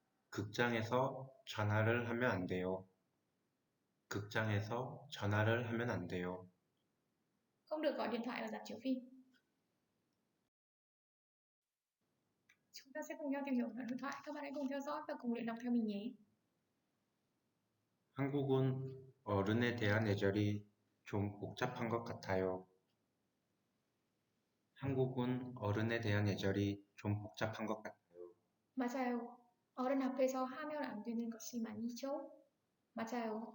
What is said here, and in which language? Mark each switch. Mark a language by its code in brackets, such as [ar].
[ko] 극장에서 전화를 하면 안 돼요. 극장에서 전화를 하면 안 돼요. [vi] Không được gọi điện thoại ở rạp chiếu phim. Chúng ta sẽ cùng nhau tìm hiểu đoạn đối thoại. Các bạn hãy cùng theo dõi và cùng luyện đọc theo mình nhé. [ko] 한국은 어른에 대한 애절이 좀 복잡한 것 같아요. 한국은 어른에 대한 애절이 좀 복잡한 것 같아요. 맞아요. 어른 앞에서 하면 안 되는 것이 많죠? 맞아요.